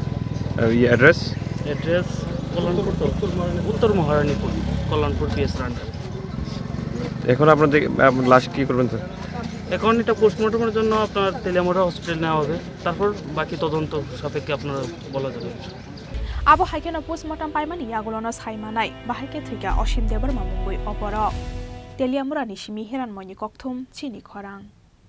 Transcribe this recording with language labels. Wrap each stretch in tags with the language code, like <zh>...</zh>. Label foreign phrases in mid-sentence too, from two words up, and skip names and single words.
<bn>অ্যাড্রেস কল্যাণপুর উত্তর মহারানীপুর কল্যাণপুর পিএস রান্ডার এখন আপনাদের লাশ কি করবেন স্যার এখন এটা পোস্টমর্টমের জন্য আপনার তেলিয়ামুড়া হসপিটাল নেওয়া হবে তারপর বাকি তদন্ত সাপেক্ষে আপনারা বলা যাবে</bn> <trp>abo haikeno postmortem paimani yagulono saimanai bahaike thika Osim Deborma mungoi oporok teliamura ni simi heran moni kokthum chini khorang</trp>